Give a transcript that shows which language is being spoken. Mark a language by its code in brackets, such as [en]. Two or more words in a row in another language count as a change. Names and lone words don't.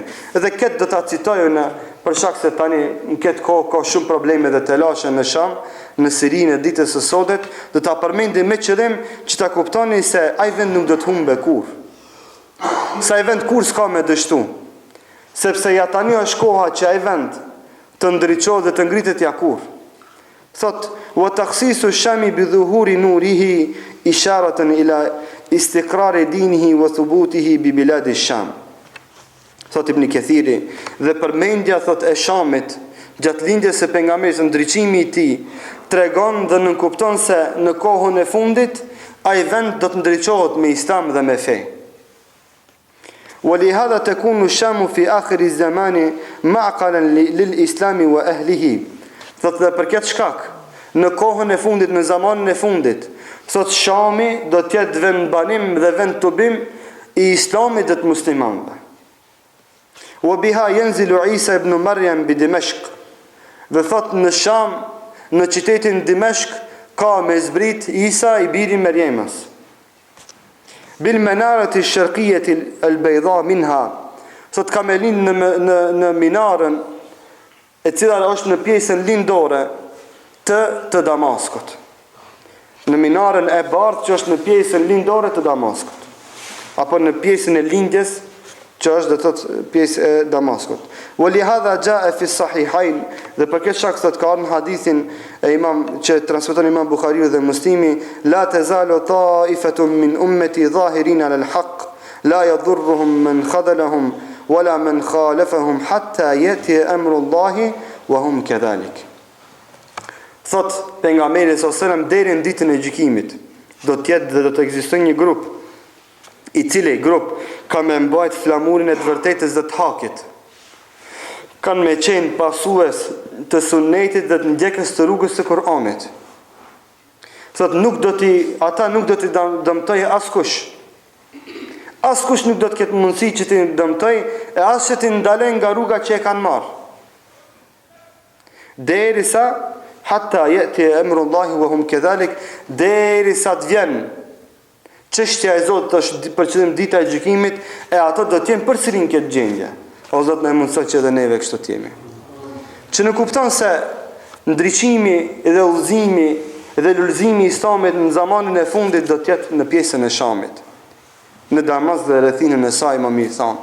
[sq] Edhe këtë do ta citoj unë për shkak se tani në këtë kohë ka shumë probleme dhe telashe në Sham, në Sirinë e ditës së sotme, do ta përmendim me qëllim që ta kuptoni se ai vend nuk do të humbe kurrë. Sa ai vend kur s'ka me dështu. Sepse ja tani është koha që ai vend të ndriçohet dhe të ngritet ja kurrë. [ar] Thot وتخصيص الشام بظهور نوره إشارة إلى استقرار دينه وثبوته ببلاد الشام. [sq] Thot Ibn Kathiri, dhe përmendja thot e Shamit gjatë lindjes së pejgamberit, ndriçimi i tij tregon dhe nënkupton se në kohën e fundit ai vend do të ndriçohet me Islam dhe me fe. [ar] ولهذا تكون الشام في آخر الزمان معقلا للإسلام وأهله. [sq] Thot dhe për këtë shkak, në kohën e fundit, në zamanin e fundit, thot Shami do të jetë vend banim dhe vend tubim i Islamit dhe të muslimanëve. [ar] وبها ينزل عيسى ابن مريم بدمشق. [sq] Dhe thot në Sham, në qytetin Dimashq, ka me zbrit Isa i biri Merjemës. [ar] بالمنارة الشرقية البيضاء منها. [sq] Thot ka me lind në minarën e cila është në pjesën lindore të Damaskut. Në minarën e bardhë që është në pjesën lindore të Damaskut, apo në pjesën e lindjes që është dhe thot pjesë e Damaskut. [ar] ولهذا جاء في الصحيحين, [sq] dhe për këtë shkak thot ka në hadithin e imam që transmeton Imam Buhariu dhe Muslimi, [ar] لا تزال طائفة من أمتي ظاهرين على الحق، لا يضرهم من خذلهم ولا من خالفهم حتى يأتي أمر الله وهم كذلك. [sq] Thot pejgamberi [ar] صلى الله عليه وسلم, [sq] deri në ditën e gjykimit do të jetë dhe do të ekzistojë një grup i cili grup ka me mbajt flamurin e të vërtetës dhe të hakit, kanë me qenë pasues të sunnetit dhe të ndjekës të rrugës të Kur'anit. Thot ata nuk do t'i dëmtoj askush. Askush nuk do të ketë mundësi që t'i dëmtoj e as që t'i ndalen nga rruga që e kanë marrë. [ar] Derisa حتى يأتي أمر الله وهم كذلك, [sq] derisa të vjen çështja e Zotit është për qëllim dita e gjykimit, e ato do të jenë përsëri në këtë gjendje. O Zot na mundsoj që edhe neve kështu të jemi. Që në kupton se ndriçimi dhe udhëzimi dhe lulëzimi i Islamit në zamanin e fundit do të jetë në pjesën e Shamit, në Damas dhe rrethinën e saj, më mirë thon.